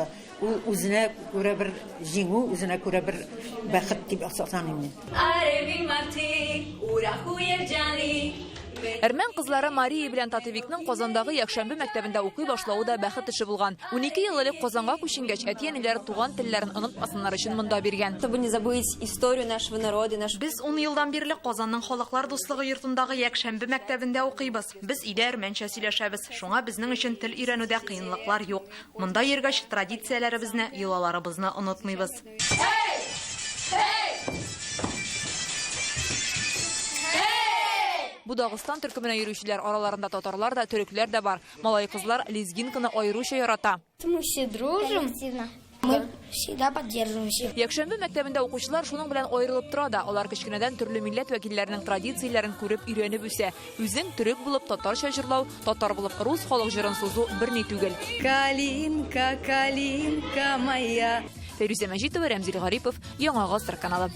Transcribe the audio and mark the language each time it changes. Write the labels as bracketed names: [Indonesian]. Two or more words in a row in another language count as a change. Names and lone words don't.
[Tatar] Ул үзенә күрә бер җиңү, үзенә күрә бер бәхет дип саныйм мин. Әрмән кызлары Мария белән Татевикның Казандагы якшәмбе мәктәбендә укый башлауы да бәхет эше булган. 12 ел элек Казанга күченгәч, әти-әниләре туган телләрен унутмасыннар өчен монда биргән. [Russian] Чтобы не забыть историю нашего народа, [Tatar] Без 10 елдан бирле Казанның халыклар дуслыгы йортындагы якшәмбе мәктәбендә укыйбыз. Без өйдә әрмәнчә сөйләшәбез. Шуңа безнең өчен тел өйрәнүдә кыенлыклар юк. Монда йөргәч традицияләребезне, йолаларыбызны онытмыйбыз. Бу Дагыстан төркеменә йөрүчеләр араларында татарлар да, төрекләр дә бар. Малай кызлар лезгинканы аеруча ярата. [Russian] Мы все дружим. Мы всегда поддерживаемся. [Tatar] Якшәмбе мәктәбендә укучылар шуның белән аерылып тора да. Алар кечкенәдән төрле милләт вәкилләренең традицияләрен күреп өйрәнеп үсә. Үзең төрек булып татарча җырлау, татар булып рус халык җырын сузу берни түгел. [Russian] Калинка, калинка моя. [Tatar] Фәрүзә Мәҗитова, Рәмзил Гарипов, Яңа Гасыр каналы.